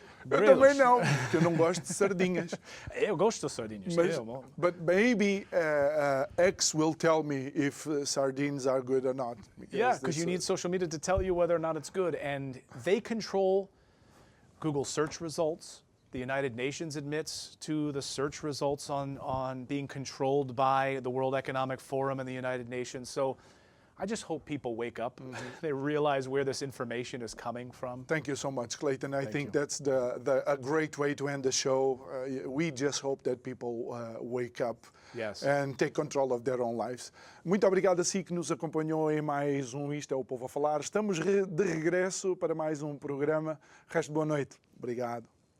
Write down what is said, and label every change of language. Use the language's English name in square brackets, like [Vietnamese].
[Portuguese] Eu também não, porque eu não gosto de sardinhas. Eu gosto de sardinhas. [English] But maybe X will tell me if sardines are good or not. Because you need social media to tell you whether or not it's good. And they control Google search results. The United Nations admits to the search results on being controlled by the World Economic Forum and the United Nations. So I just hope people wake up. They realize where this information is coming from. Thank you so much, Clayton. I think you. that's a great way to end the show. We just hope that people wake up Yes. and take control of their own lives. [Portuguese] Muito obrigado a si que nos acompanhou em mais um Isto é o Povo a Falar. Estamos de regresso para mais um programa. Resto de boa noite. Obrigado.